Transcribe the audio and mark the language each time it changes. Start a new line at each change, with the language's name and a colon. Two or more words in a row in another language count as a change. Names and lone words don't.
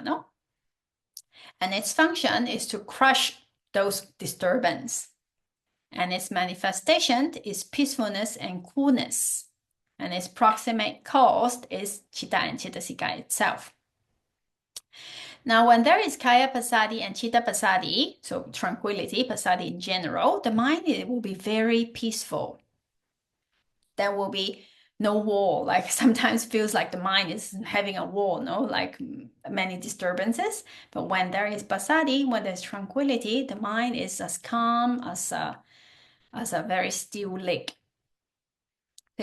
English: No, and its function is to crush those disturbances, and its manifestation is peacefulness and coolness, and its proximate cause is chitta and cettasika itself. Now, when there is
Pali: kaya passaddhi
English: and
Pali: chitta passaddhi,
English: so tranquility, passaddhi in general, the mind will be very peaceful. There will be no war, like sometimes feels like the mind is having a war, no, like many disturbances. But when there is passaddhi, when there's tranquility, the mind is as calm as a very still lake.